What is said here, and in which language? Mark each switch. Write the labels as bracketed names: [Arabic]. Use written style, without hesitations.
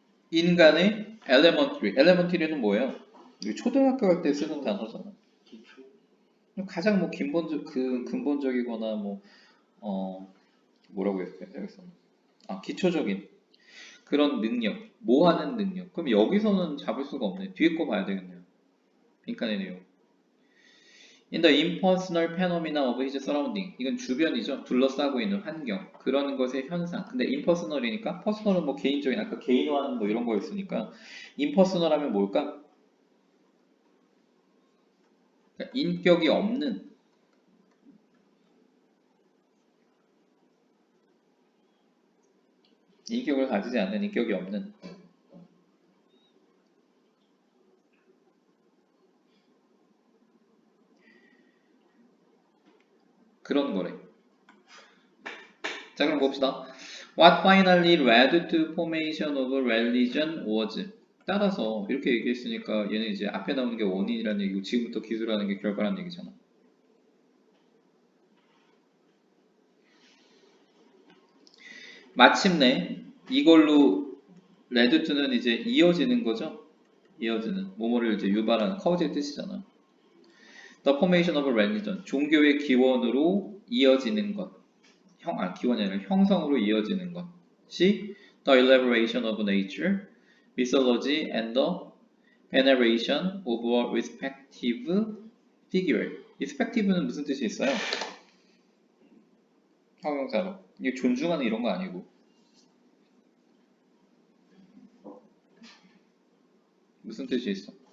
[Korean] 인간의 elementary. 는 뭐예요? 초등학교 갈 때 쓰는 단어잖아. 가장 뭐 근본적이거나 뭐라고 해야겠어? 기초적인 그런 능력, 뭐 하는 능력. 그럼 여기서는 잡을 수가 없네. 뒤에 거 봐야 되겠네요. 빈칸의 내용. [English] In the impersonal phenomena of his surrounding. [Korean] 이건 주변이죠. 둘러싸고 있는 환경. 그런 것의 현상. 근데 impersonal이니까, personal은 뭐 개인적인, 아까 개인화하는 뭐 이런 거였으니까, impersonal 하면 뭘까? 그러니까 인격이 없는, 인격을 가지지 않는, 인격이 없는. 그런 거래. 자, 그럼 봅시다. [English] What finally led to formation of religion was. [Korean] 따라서 이렇게 얘기했으니까 얘는 이제 앞에 나오는 게 원인이라는 얘기고 지금부터 기술하는 게 결과라는 얘기잖아. 마침내 이걸로 레드투는 이제 이어지는 거죠. 이어지는 뭐뭐를 이제 유발하는 커즈의 뜻이잖아. [English] The formation of religion [Korean] 종교의 기원으로 이어지는 것. 기원이 아니라 형성으로 이어지는 것이 [English] the elaboration of nature, mythology, and the veneration of a respective figure. [Korean] respective는 무슨 뜻이 있어요? 형용사로. 이게 존중하는 이런 거 아니고. 무슨 뜻이 있어?